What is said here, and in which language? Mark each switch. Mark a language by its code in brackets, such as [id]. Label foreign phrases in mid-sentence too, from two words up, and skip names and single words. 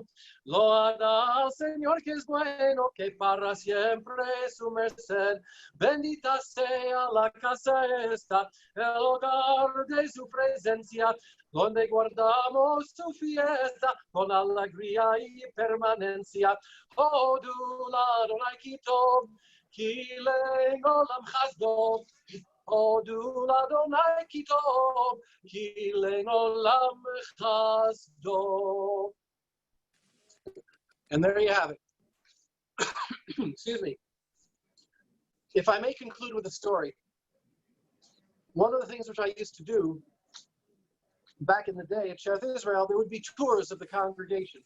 [es] Loada al Señor que es bueno, que para siempre es su merced. Bendita sea la casa de fiesta, el hogar de su presencia, donde guardamos su fiesta con alegría y permanencia. [he] הודו לה' כי טוב, כי לעולם חסדו. הודו לה' כי טוב, כי לעולם חסדו. [en] And there you have it. Excuse me. If I may conclude with a story, one of the things which I used to do back in the day at Sherath Israel, there would be tours of the congregation.